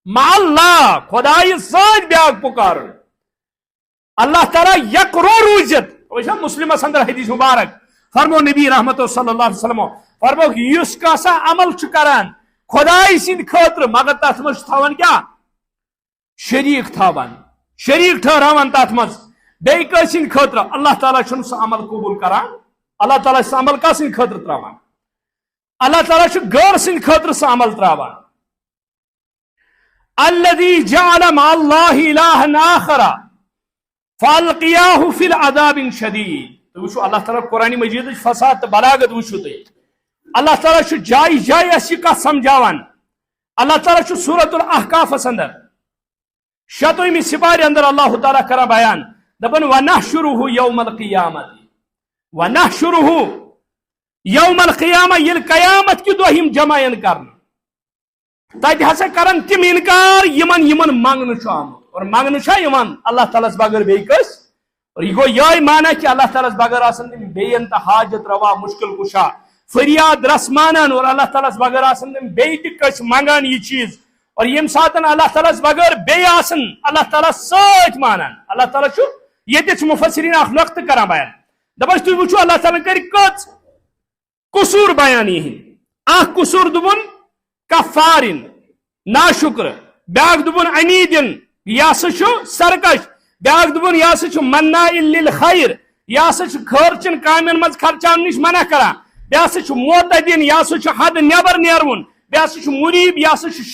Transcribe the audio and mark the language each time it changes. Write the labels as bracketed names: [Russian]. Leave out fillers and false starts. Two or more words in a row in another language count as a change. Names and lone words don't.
[Kashmiri] مع اللہ خدای سۭتۍ بیاکھ پکارُن اللہ تعالیٰ یکرو روزت وچھا مسلمس اندر حدیث مبارک فرمو نبی رحمت [Arabic] صلی اللہ علیہ وسلم [Kashmiri] فرمو یس کاسا عمل چھ کران خدای سند خاطر مگر تات مز تھاوان کیا شریک تھاوان شریک ٹھہراوان تات مز بیٚیہِ کٲنٛسہِ سٕنٛدِ خٲطرٕ اللہ تعالیٰ چھُنہٕ سُہ عمل قبوٗل کران اللہ تعالیٰ سُہ عمل کس سٕنٛدِ خٲطرٕ تراوان اللہ تعالیٰ چھُ غٲر سٕنٛدِ خٲطرٕ سُہ عمل تراوان [Arabic] الذي جعل مع الله إلها آخر فالقياه في العذاب شديد [Kashmiri] تو وچھو اللہ تعالیٰ قرآن مجید فساد تو بلاغت وچھو تھی اللہ تعالیٰ چھُ جائی جائی اسی کا سمجھاوان اللہ تعالیٰ چھُ سورۃ الاحقاف اندر شتومی سپارے اندر اللہ تعالیٰ کرا بیان دپن [Arabic] ونحشره یوم القیامت ونحشره یوم [Kashmiri] القیامہ یل قیامت کی دۄہ یِم جمع ین کرن تتہ ہسا کرن تم انکار یمن یمن منگنہ چھُ آمُت اور منگنہ چھا یمن اللہ تعالیٰ بغیر بیٚیہِ کٲنٛسہِ اور یہ گو یہ مانا کہ اللہ تعالیٰ بغیر آسن تم بیٚیہِ تہ حاجت روا مشکل کشا فریاد رس مانان اور اللہ تعالیٰ بغیر آسن تم بیٚیہِ تہ کٲنٛسہِ منگان یہ چیز اور یم ساتن اللہ تعالیٰ بغیر بیٚیہِ آسن اللہ تعالیٰ سۭتۍ مانان اللہ تعالیٰ چھُ ییٚتہِ چھُ مفسرین اکھ نقطہٕ کران بیان دپان تُہۍ وٕچھِو اللہ تعالیٰ کر کٔژ قصور بیان یِہنٛدۍ اکھ قصور دوٚپُن کفارن ناشکر بیاکھ دوٚپُن عنیٖدن یہِ ہسا چھُ سرکش بیاکھ دوٚپُن یہِ ہسا چھُ [Arabic] مناء للخیر [Kashmiri] یہِ ہسا چھُ خٲرچن کامین منٛز خرچاونہٕ نِش منع کران بیٚیہِ ہسا چھُ معتدین یہِ ہسا چھُ حد نٮ۪بر نیرون بیٚیہِ ہسا چھُ مریٖب یہِ ہسا چھُ